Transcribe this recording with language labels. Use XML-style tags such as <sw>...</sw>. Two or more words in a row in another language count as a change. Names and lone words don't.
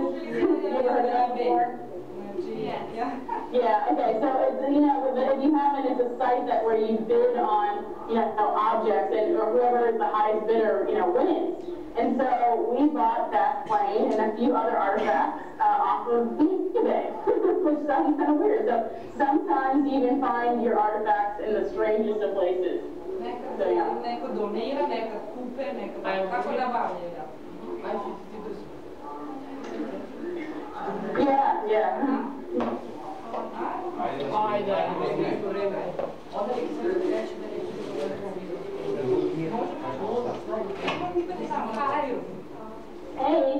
<en>You ever heard of that before? Yeah, okay, so it's, if you haven't, it's a site where you bid on, objects, and whoever is the highest bidder, wins. And so we bought that plane and a few other artifacts off of eBay, which sounds kind of weird. So sometimes you even find your artifacts in the strangest of places. So, yeah.</en> <sr>Neko donira, neka kupe, neka kako nabavlja.</sr> <en>Yeah. Hey.</en>